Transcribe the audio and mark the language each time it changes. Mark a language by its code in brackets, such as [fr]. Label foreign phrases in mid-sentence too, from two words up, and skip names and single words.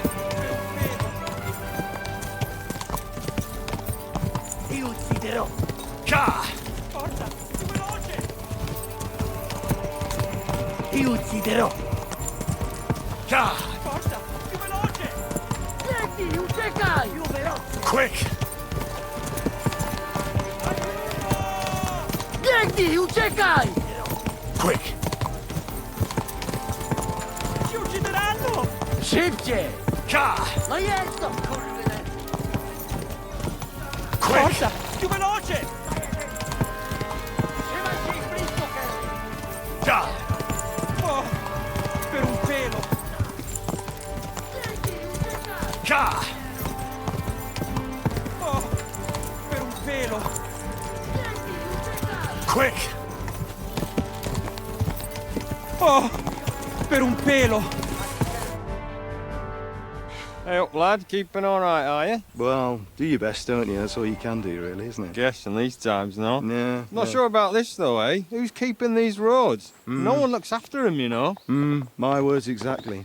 [it] Ti ucciderò. Ka! Forza, più veloce. Ti ucciderò. Ka! Forza, più veloce. Senti, uciekaj. Più veloce. [en] Quick! [pl] Biegnij, uciekaj. [en] Quick! [it] Ci uccideranno. [pl] Szybciej. Ka! No jest to, kurwy. [en] Quick! [it] Forza, più veloce. [pl] Trzymaj się ich blisko, Kerry. Ka! [it] Oh, per un pelo. Ka! Oh, per un pelo. [en] Quick! [it] Oh, per un pelo. [en] Hey up, lad. Keeping all right, are you? Well, do your best, don't you? That's all you can do, really, isn't it? Guess in these times, no? Yeah. Not sure about this, though, eh? Who's keeping these roads? No one looks after them, you know. My words exactly.